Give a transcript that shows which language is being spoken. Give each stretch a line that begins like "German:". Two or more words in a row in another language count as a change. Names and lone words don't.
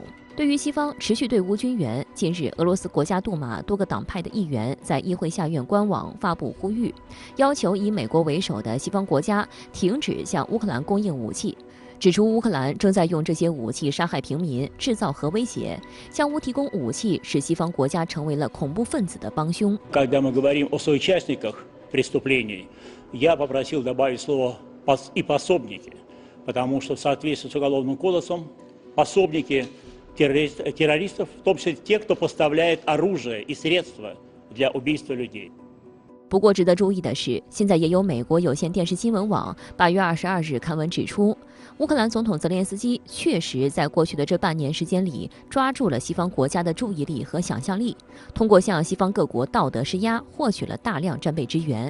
Chinese: 对于西方持续对乌军援，近日俄罗斯国家杜马多个党派的议员在议会下院官网发布呼吁，要求以美国为首的西方国家停止向乌克兰供应武器，指出乌克兰正在用这些武器杀害平民，制造核威胁，向乌提供武器使西方国家成为了恐怖分子的帮凶。
Russian: Когда мы говорим о соучастниках преступлений, я попросил добавить слово и пособники, потому что в соответствии с уголовным кодексом пособники террористов, в том числе те, кто поставляет оружие и средства для убийства людей.
Chinese: 不过值得注意的是，现在也有美国有线电视新闻网8月22日刊文指出，乌克兰总统泽连斯基确实在过去的这半年时间里抓住了西方国家的注意力和想象力，通过向西方各国道德施压，获取了大量战备支援。